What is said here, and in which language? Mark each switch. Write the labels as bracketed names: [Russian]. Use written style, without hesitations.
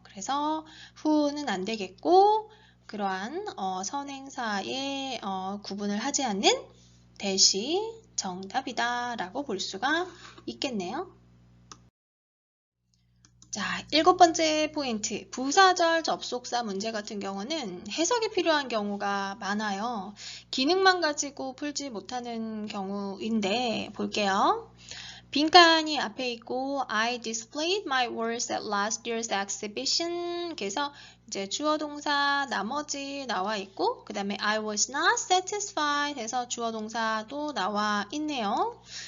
[Korean] 그래서 who는 안 되겠고 그러한 선행사에 구분을 하지 않는 that이 정답이다 라고 볼 수가 있겠네요. 자, 7번째 포인트, 부사절 접속사 문제 같은 경우는 해석이 필요한 경우가 많아요. 기능만 가지고 풀지 못하는 경우인데 볼게요. 빈칸이 앞에 있고 [English] I displayed my works at last year's exhibition. [Korean] 그래서 이제 주어 동사 나머지 나와 있고 그 다음에 [English] I was not satisfied [Korean] 해서 주어 동사도 나와 있네요.